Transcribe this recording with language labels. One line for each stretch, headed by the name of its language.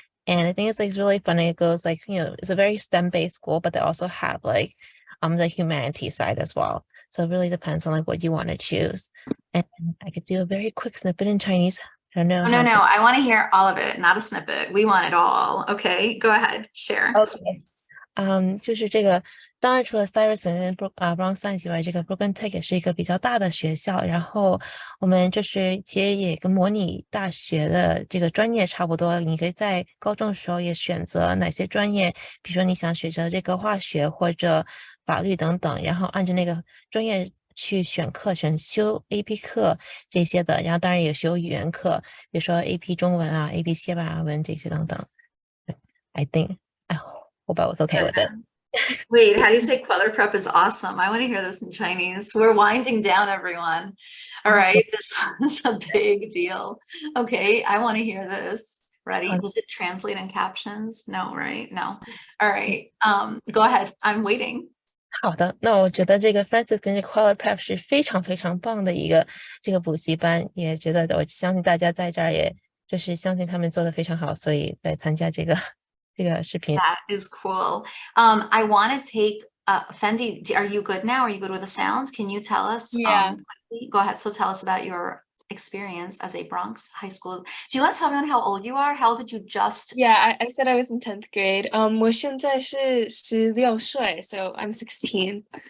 English: And I think it's like it's really funny. It goes like, it's a very STEM-based school, but they also have like the humanities side as well. So it really depends on like what you want to choose. And I could do a very quick snippet in Chinese. I don't know Oh, no, how no, I want to hear all of it, not a snippet. We want it all. Okay, go ahead, share.
Chinese: OK，就是这个，当然除了 Stuyvesant 跟Bronx Science 以外，这个 Brooklyn Tech 也是一个比较大的学校。然后我们就是其实也跟模拟大学的这个专业差不多，你可以在高中的时候也选择哪些专业，比如说你想学着这个化学或者法律等等，然后按照那个专业去选课，选修 AP 课这些的。然后当然也修语言课，比如说 AP 中文啊、AP 西班牙文这些等等。
English: I think I hope I was okay with it. Wait, how do you say Kweller Prep is awesome? I want to hear this in Chinese. We're winding down, everyone. All right, this is a big deal. Okay, I want to hear this. Ready? Does it translate in captions? No, right? No. All right. Go ahead. I'm waiting.
Chinese: 好的，那我觉得这个 Francis 跟这 Kweller Prep 是非常非常棒的一个这个补习班，也觉得我相信大家在这儿也就是相信他们做的非常好，所以在参加这个视频。
English: That is cool. I want to take Fendi, are you good now? Are you good with the sounds? Can you tell us? Yeah. Go ahead. So tell us about your experience as a Bronx high school. Do you want to tell everyone how old you are? How old did you just Yeah, I said I was in 10th grade.
Chinese: 我现在是16岁,
English: so I'm 16.